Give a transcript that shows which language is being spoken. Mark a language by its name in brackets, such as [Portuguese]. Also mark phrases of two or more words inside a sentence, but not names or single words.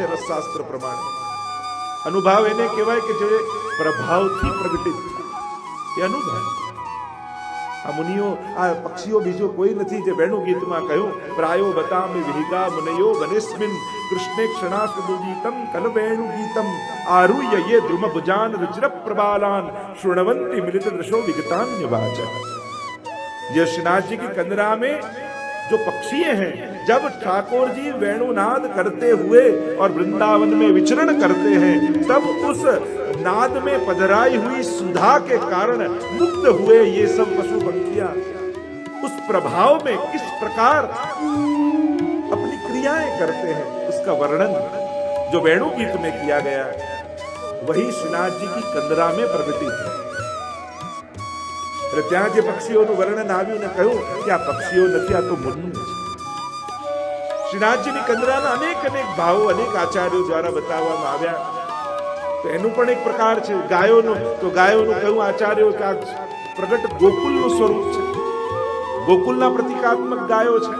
[Gujarati] રસશાસ્ત્ર પ્રમાણે અનુભાવ એને કહેવાય કે જે પ્રભાવથી પ્રગટિત થાય, એ અનુભાવ. આ મુનિઓ, આ પક્ષીઓ બીજો કોઈ નથી. જે વેણુ ગીતમાં કહ્યું, [Sanskrit] प्रायो बतामि विहिगा मुनयो वनेस्मिन कृष्णे क्षणासुदुदीतम कलवेणु गीतम आरुह्य ये द्रुम भुजान रुचिर प्रबालान शृण्वन्ति मिलित दृशो विगतान्य वाच. [Hindi] ये श्रीनाथ जी की कंदरा में जो पक्षी हैं, जब ठाकुर जी वेणुनाद करते हुए और वृंदावन में विचरण करते हैं, तब उस नाद में पधराई हुई सुधा के कारण मुग्ध हुए ये सब पशु पंखियां उस प्रभाव में किस प्रकार अपनी क्रियाएं करते हैं, उसका वर्णन जो वेणु गीत में किया गया है, वही श्रीनाथ जी की कंदरा में प्रगटित है. [Gujarati] એટલે ત્યાં જે પક્ષીઓનું વર્ણન આવ્યું ને કહ્યું કે આ પક્ષીઓ નથી, આ તો મુનિ છે. શ્રીનાથજીની કંદરાના અનેક અનેક ભાવો અનેક આચાર્યો દ્વારા બતાવવામાં આવ્યા. તો એનું પણ એક પ્રકાર છે. ગાયોનું, તો ગાયોનું કહ્યું આચાર્યો કે આ પ્રગટ ગોકુલનું સ્વરૂપ છે, ગોકુલના પ્રતિકાત્મક ગાયો છે.